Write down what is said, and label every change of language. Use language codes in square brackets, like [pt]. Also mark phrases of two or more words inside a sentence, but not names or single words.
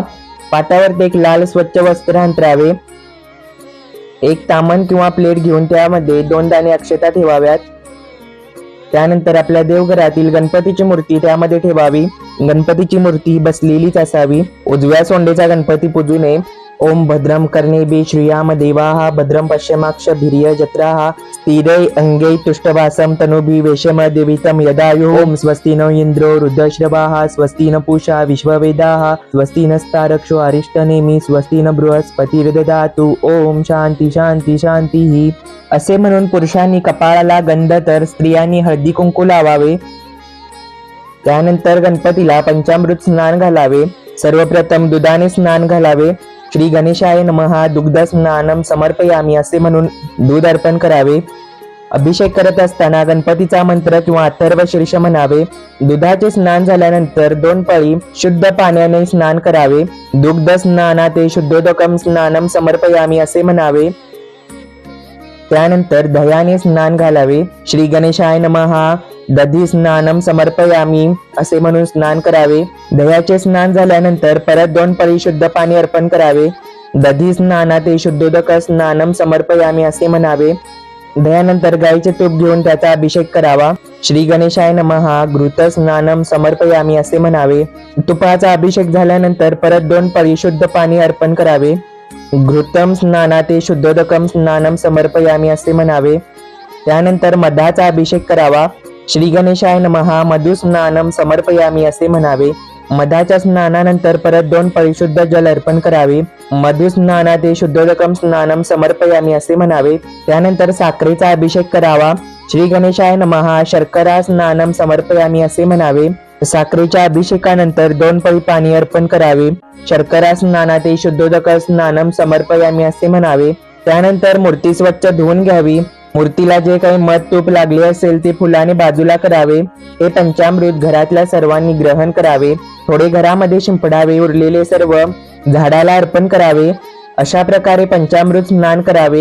[mr] पाटावर एक लाल स्वच्छ वस्त्र अंतरावे. एक तामण किंवा प्लेट घेऊन त्यामध्ये 2 दाणे अक्षता ठेवाव्यात. त्यानंतर आपल्या देवघरातील गणपतीची मूर्ती त्यामध्ये ठेवावी. गणपतीची मूर्ती बसलेलीच असावी. उजव्या सोंडेचा गणपती पूजू नये. [sa] ओम भद्रम कर्णेभि श्रियाम देवाः भद्रम पश्यमाक्षभिर्य जत्राः स्थिरै अंगै तुष्टवासं तनुभिः वेशमदेवितं यदायुः. ओम स्वस्ति न इंद्रो वृद्धश्रवाः स्वस्ति न पूषा विश्ववेदाः स्वस्ति नस्तारक्षो अरिष्टनेमि स्वस्ति न बृहस्पतिर्दधातु. ओम शांती शांती शांती. [mr] असे म्हणून पुरुषांनी कपाळाला गंध तर स्त्रियांनी हळदी कुंकू लावावे. त्यानंतर गणपतीला पंचामृत स्नान घालावे. सर्वप्रथम दुधाने स्नान घालावे. [sa] श्री गणेशाय नमः दुग्ध स्नानम समर्पयामी [mr] असे म्हणून दूध अर्पण करावे. अभिषेक करत असताना गणपतीचा मंत्र किंवा अथर्व शीर्ष म्हणावे. दुधाचे स्नान झाल्यानंतर 2 पळी शुद्ध पाण्याने स्नान करावे. [sa] दुग्ध स्नानाते शुद्धोदकम स्नानम समर्पयामी [mr] असे म्हणावे. त्यानंतर दह्याने स्नान घालावे. [sa] श्री गणेशाय नमः दधी स्नानम समर्पयामी [mr] असे म्हणून स्नान करावे. दह्याचे स्नान झाल्यानंतर परत 2 पळी शुद्ध पाणी अर्पण करावे. [sa] दधी स्नानाते शुद्धोदक स्नानम समर्पयामी [mr] असे म्हणावे. दह्यानंतर गायीचे तूप घेऊन त्याचा अभिषेक करावा. [sa] श्री गणेशाय नमः घृत स्नानम समर्पयामी [mr] असे म्हणावे. तुपाचा अभिषेक झाल्यानंतर परत 2 पळी शुद्ध पाणी अर्पण करावे. [sa] घृतम स्नानाते शुद्धोदकम स्नानम समर्पयामी [mr] असे म्हणावे. त्यानंतर मधाचा अभिषेक करावा. [sa] श्री गणेशाय नमः मधु स्नानम समर्पयामी [mr] असे म्हणावे. मधाच्या स्नानानंतर परत 2 पळी शुद्ध जल अर्पण करावे. [sa] मधु स्नानाते शुद्धोदकम स्नानम समर्पयामी [mr] असे म्हणावे. त्यानंतर साखरेचा अभिषेक करावा. [sa] श्री गणेशाय नमः शर्करा स्नानम समर्पयामी [mr] असे म्हणावे. साखरेच्या अभिषेकानंतर 2 पळी पाणी अर्पण करावे. [sa] शर्करा स्नानाते शुद्धोदक स्नानम समर्पयामी [mr] असे म्हणावे. त्यानंतर मूर्ती स्वच्छ धुवून घ्यावी. मूर्तीला जे काही मध तूप लागले असेल ते फुलाने बाजूला करावे. हे पंचामृत घरातल्या सर्वांनी ग्रहण करावे. थोडे घरामध्ये शिंपडावे. उरलेले सर्व झाडाला अर्पण करावे. अशा प्रकारे पंचामृत स्नान करावे.